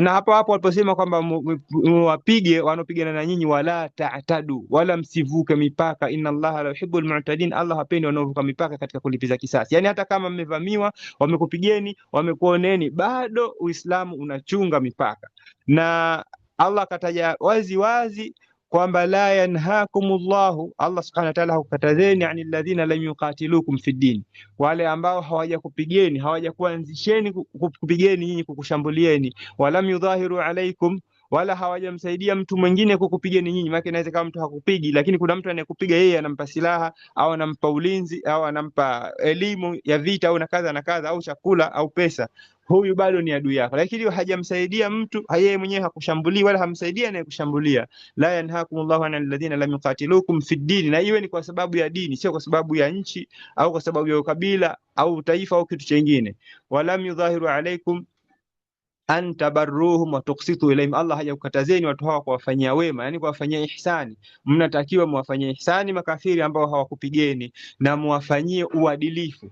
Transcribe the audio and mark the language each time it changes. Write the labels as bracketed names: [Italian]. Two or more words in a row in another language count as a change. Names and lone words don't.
[Swahili] Na hapo hapo aliposema kwamba muwapige wanaopigana na nyinyi, [Arabic] ولا تعتدوا, [Swahili] wala msivuke mipaka, [Arabic] إن الله لا يحب المعتدين, [Swahili] Allah hapendi wanaovuka mipaka katika kulipiza kisasi. Yani hata kama mmevamiwa, wamekupigeni, wamekuoneni, bado Uislamu unachunga mipaka. Na Allah kataja wazi wazi kwamba [Arabic] لا ينهاكم الله, الله سبحانه وتعالى hakukatazeni عن الذين لم يقاتلوكم في الدين, [Swahili] wale ambao hawajakupigeni, hawajakuanzisheni kupigeni nyinyi, kukushambulieni, [Arabic] ولم يظاهروا عليكم, [Swahili] wala hawajamsaidia mtu mwingine kukupigeni nyinyi. Maana inaweza kama mtu hakupigi, lakini kuna mtu anayekupiga yeye, anampa silaha au anampa ulinzi au anampa elimu ya vita au na kadha au chakula au pesa, huyu bado ni adui yako. Lakini hajamsaidia mtu, yeye mwenyewe hakushambulia wala hamsaidia anayekushambulia. [Arabic] لا ينهاكم الله عن الذين لم يقاتلوكم في الدين, [Swahili] na iwe ni kwa sababu ya dini, sio kwa sababu ya nchi au kwa sababu ya ukabila au taifa au kitu kingine. [Arabic] ولم يظاهروا عليكم أن تبروهم وتقسطوا إليهم, [Swahili] Allah hajakukatazeni watu hawa kuwafanyia wema, yani kuwafanyia ihsani. Mnatakiwa muwafanyie ihsani makafiri ambao hawakupigeni, na muwafanyie uadilifu.